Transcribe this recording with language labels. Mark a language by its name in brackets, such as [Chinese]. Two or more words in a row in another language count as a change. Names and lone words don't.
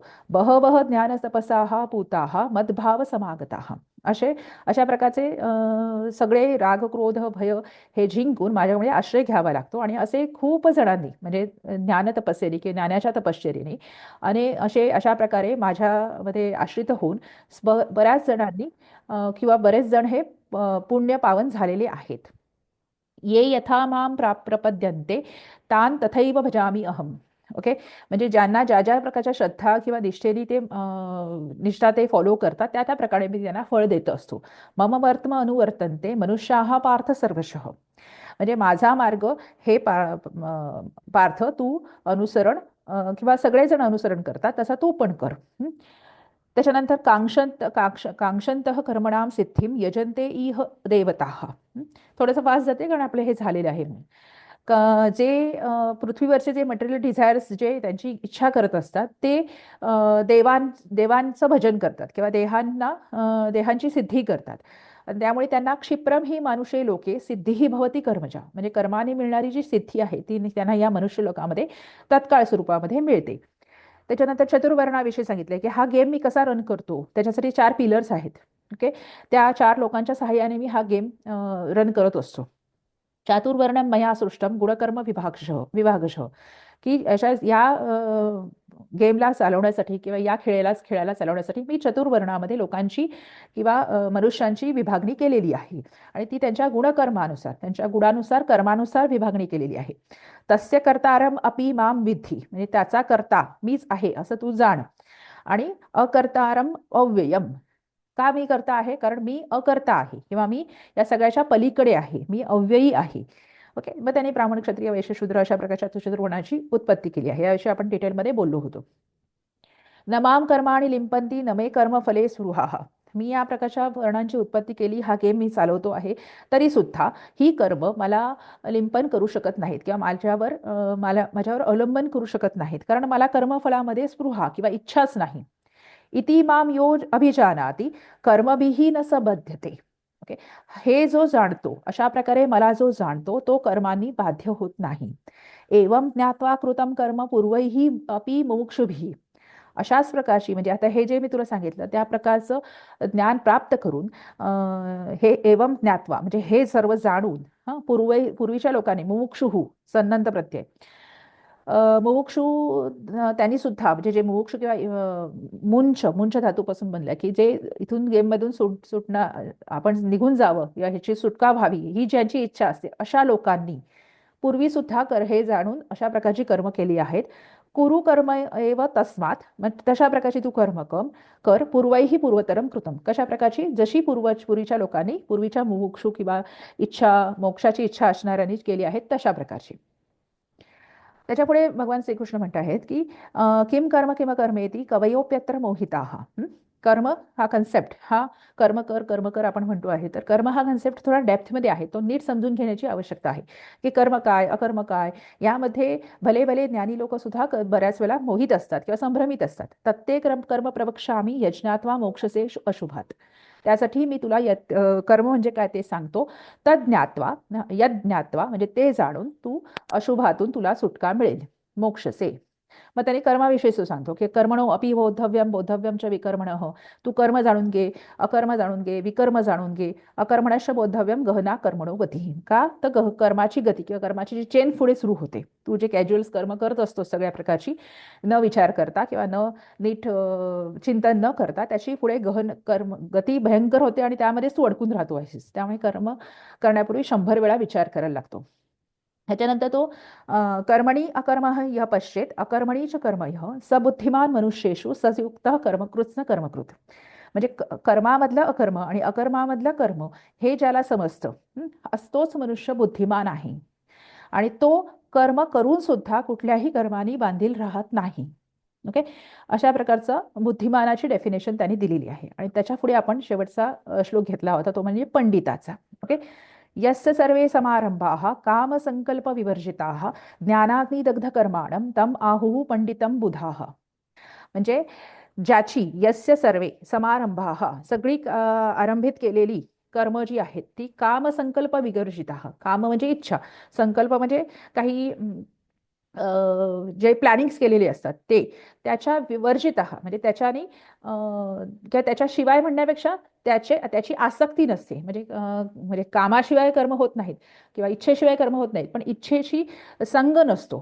[Sanskrit] बहवह ज्ञान तपसाहा पूताहा मद्भाव समागताहा, [Marathi] अशा प्रकारचे सगळे राग क्रोध भय हे जिंकून माझ्यामुळे आश्रय घ्यावा लागतो. आणि असे खूप जणांनी म्हणजे ज्ञान तपस्येने किंवा ज्ञानाच्या तपश्चर्येने आणि अशा प्रकारे माझ्यामध्ये आश्रित होऊन बऱ्याच जणांनी किंवा बरेच जण हे पुण्य पावन झालेले आहेत. [Sanskrit] ये यथा माम प्रपद्यन्ते तान तथैव भजामी अहम. [Marathi] ओके, म्हणजे ज्यांना ज्या ज्या प्रकारच्या श्रद्धा किंवा निष्ठेने ते निष्ठा ते फॉलो करतात त्या त्या प्रकारे मी त्यांना फळ देत असतो. [Sanskrit] मम वर्तम अनुवर्तन्ते मनुष्याः पार्थ सर्वशः, [Marathi] म्हणजे माझा मार्ग हे पार्थ तू अनुसरण किंवा सगळेजण अनुसरण करतात तसा तू पण कर. [Sanskrit] त्याच्यानंतर कांक्षंतः कर्मणाम सिद्धिम यजन्ते इह देवताः. [Marathi] थोडंसं फास्ट जाते कारण आपलं हे झालेलं आहे. जे पृथ्वीवरचे जे [English] material desires [Marathi] जे त्यांची इच्छा करत असतात ते देवांचं भजन करतात किंवा देहांची सिद्धी करतात. आणि त्यामुळे त्यांना [Sanskrit] क्षिप्रम ही मानुषे लोके सिद्धी भवती कर्मजा, [Marathi] म्हणजे कर्माने मिळणारी जी सिद्धी आहे ती त्यांना या मनुष्य लोकामध्ये तत्काळ स्वरूपामध्ये मिळते. त्याच्यानंतर चतुर्वर्णाविषयी सांगितले की हा गेम मी कसा रन करतो, त्याच्यासाठी 4 पिलर्स आहेत. ओके, त्या 4 लोकांच्या सहाय्याने मी हा गेम रन करत असतो. [Sanskrit] चातुर्वर्णम मया सृष्टम गुणकर्म विभागशः, [Marathi] की अशा या गेमला चालवण्यासाठी किंवा या खेळाला चालवण्यासाठी मी चतुर्वर्णामध्ये लोकांची किंवा मनुष्यांची विभागणी केलेली आहे आणि ती त्यांच्या गुणकर्मानुसार, त्यांच्या गुणानुसार, कर्मानुसार विभागणी केलेली आहे. [Sanskrit] तस्य कर्तारम अपि माम विद्धी, [Marathi] म्हणजे त्याचा कर्ता मीच आहे असं तू जाण. आणि [Sanskrit] अकर्तारम अव्ययम, [Marathi] का मी करता आहे, कारण मी अकर्ता आहे किंवा मी या सगळ्याच्या पलीकडे आहे, मी अव्ययी आहे. ओके, मग त्यांनी ब्राह्मण, क्षत्रिय, वैश्य, शूद्र अशा प्रकारच्या चतुर्वर्णाची उत्पत्ती केली आहे. याविषयी आपण डिटेलमध्ये बोललो होतो. [Sanskrit] नमाम कर्माणि लिंपंती नमे कर्म फले स्पृहा, [Marathi] मी या प्रकारच्या वर्णांची उत्पत्ती केली, हा गेम मी चालवतो आहे, तरी सुद्धा ही कर्म मला लिंपन करू शकत नाहीत किंवा माझ्यावर अवलंबन करू शकत नाहीत, कारण मला कर्मफलामध्ये स्पृहा किंवा इच्छाच नाही. [Sanskrit] इति माम यो अभिजानाति कर्मभिही न सबध्यते. [Marathi] ओके, हे जो जाणतो, अशा प्रकारे मला जो जाणतो तो कर्मांनी बाध्य होत नाही. [Sanskrit] एवं ज्ञात्वा कृतम कर्म पूर्वैहि अपि मुमुक्षुभिः, [Marathi] अशाच प्रकारची, म्हणजे आता हे जे मी तुला सांगितलं त्या प्रकारचं ज्ञान प्राप्त करून हे [Sanskrit] एवं ज्ञात्वा [Marathi] म्हणजे हे सर्व जाणून पूर्वीच्या लोकांनी मुमुक्षुहू सन्नंत प्रत्यय मुमुक्षू त्यांनी सुद्धा, म्हणजे जे मुमुक्षू किंवा मुंच धातूपासून बनल्या, की जे इथून गेममधून सुटणार, आपण निघून जावं या ह्याची सुटका व्हावी ही ज्यांची इच्छा असते, अशा लोकांनी पूर्वी सुद्धा हे जाणून अशा प्रकारची कर्म केली आहेत. [Sanskrit] कुरु कर्म एव तस्मात, [Marathi] मग तशा प्रकारची तू कर्म कर. [Sanskrit] पूर्वैही पूर्वतरम कृतम, [Marathi] कशा प्रकारची, जशी पूर्वीच्या लोकांनी, पूर्वीच्या मुमुक्षू किंवा मोक्षाची इच्छा असणाऱ्यांनी केली आहेत तशा प्रकारची. त्याच्यापुढे भगवान श्रीकृष्ण म्हणत आहेत की [Sanskrit] किम कर्म किम कर्मेती कवयोप्यत्र मोहिताः. [Marathi] कर्म हा कन्सेप्ट, हा कर्म कर आपण म्हणतो आहे, तर कर्म हा कन्सेप्ट थोडा डेप्थमध्ये आहे, तो नीट समजून घेण्याची आवश्यकता आहे की कर्म काय अकर्म काय. यामध्ये भले भले ज्ञानी लोक सुद्धा बऱ्याच वेळा मोहित असतात किंवा संभ्रमित असतात. [Sanskrit] प्रत्येक कर्म प्रवक्ष्यामी यज्ञात्वा मोक्षसे अशुभात, [Marathi] त्यासाठी मी तुला कर्म म्हणजे काय ते सांगतो. तज्ज्ञात्वा यज्ञात्वा म्हणजे ते जाणून तू अशुभातून तुला सुटका मिळेल, मोक्षसे. मग त्याने कर्माविषयी सांगतो की [Sanskrit] कर्मणो अपि बोद्धव्यम च विकर्मणः, [Marathi] तू कर्म जाणून घे, अकर्म जाणून घे, विकर्म जाणून घे. [Sanskrit] अकर्मणश्च बोद्धव्यम गहना कर्मणो गती, [Marathi] का तर कर्माची गती किंवा कर्माची जी चेन पुढे सुरू होते, तू जे कॅज्युअल्स कर्म करत असतो सगळ्या प्रकारची न विचार करता किंवा न नीट चिंतन न करता, त्याची पुढे गहन कर्म गती भयंकर होते आणि त्यामध्येच तू अडकून राहतो आहेस. त्यामुळे कर्म करण्यापूर्वी 100 वेळा विचार करायला लागतो. ह्याच्यानंतर तो [Sanskrit] कर्मणी अकर्म यः पश्येत अकर्मणी च कर्म यः सबुद्धिमान मनुष्येषु सयुक्त कर्मकृत्स्न कर्मकृत, [Marathi] म्हणजे कर्मामधलं अकर्म आणि अकर्मामधलं कर्म हे ज्याला समजतं तोच मनुष्य बुद्धिमान आहे आणि तो कर्म करून सुद्धा कुठल्याही कर्मानी बांधील राहत नाही. ओके, अशा प्रकारचं बुद्धिमानाची डेफिनेशन त्यांनी दिलेली आहे. आणि त्याच्या पुढे आपण शेवटचा श्लोक घेतला होता, तो म्हणजे पंडिताचा. ओके, [Sanskrit] यस्य सर्वे समारंभाः कामसंकल्प विवर्जिताः ज्ञानाग्निदग्ध कर्माणं तम आहुः पंडितम बुधाः, [Marathi] म्हणजे ज्याची [Sanskrit] यस्य सर्वे समारंभाः [Marathi] सगळी आरंभित केलेली कर्म जी आहेत ती [Sanskrit] कामसंकल्प विवर्जिताः, [Marathi] काम म्हणजे इच्छा, संकल्प म्हणजे काही जे प्लॅनिंग्स केलेले असतात ते, त्याच्या विवर्जित म्हणजे त्याच्याने किंवा त्याच्याशिवाय म्हणण्यापेक्षा त्याची आसक्ती नसते, म्हणजे कामाशिवाय कर्म होत नाहीत किंवा इच्छेशिवाय कर्म होत नाहीत, पण इच्छेशी संग नसतो.